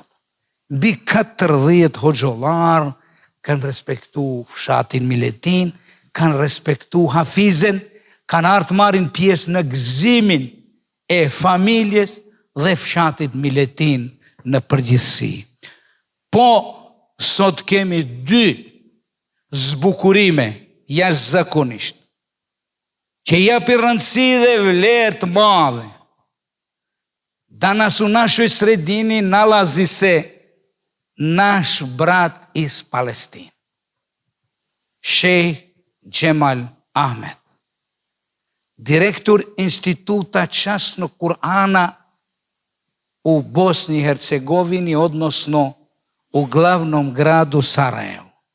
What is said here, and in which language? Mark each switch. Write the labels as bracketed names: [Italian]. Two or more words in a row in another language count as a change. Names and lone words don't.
[Albanian] Mbi 40 hoxhollar kanë respektu fshatin Miletin, kanë respektu hafizen, kanë ardhur marrin pjesë në gëzimin e familjes dhe fshatit Miletin në përgjithësi. Po, sot kemi 2 zbukurime jashtëzakonisht, që japi rëndësi dhe vlerë të madhe. [Bosnian] Danas u našoj sredini nalazi se naš brat iz Palestine, Sheikh Gjemal Ahmed, direktor Instituta Časnog Kur'ana u Bosni i Hercegovini, odnosno u glavnom gradu Sarajevu.